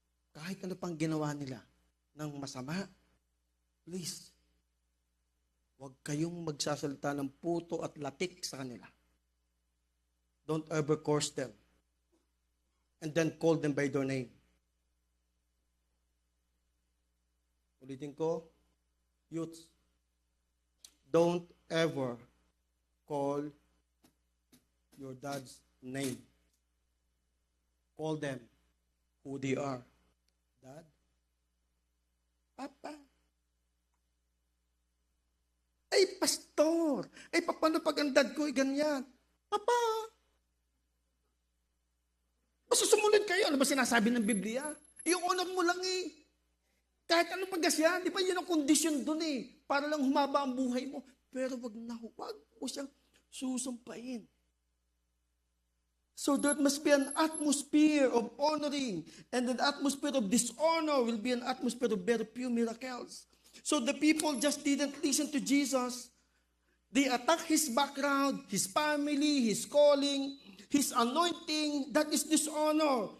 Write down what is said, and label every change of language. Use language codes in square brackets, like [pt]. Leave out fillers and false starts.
[tl] Kahit ano pang ginawa nila ng masama, please, huwag kayong magsasalita ng puto at latik sa kanila. [en] Don't ever curse them. And then call them by their name. [tl] Ulitin ko, [en] youths, don't ever call your dad's name. Call them who they are. Dad? Papa? [tl] Ay, pastor! Ay, paano pag ang dad ko ay ganyan? Papa! Basta sumunod kayo. Ano ba sinasabi ng Biblia? Yung honor mo lang eh. Kahit ano pagasyan, di ba yun ang kondisyon dun eh. Para lang humaba ang buhay mo. Pero wag mo siyang susumpain. [en] So there must be an atmosphere of honoring. And the atmosphere of dishonor will be an atmosphere of very few miracles. So the people just didn't listen to Jesus. They attacked His background, His family, His calling, His anointing. That is dishonor.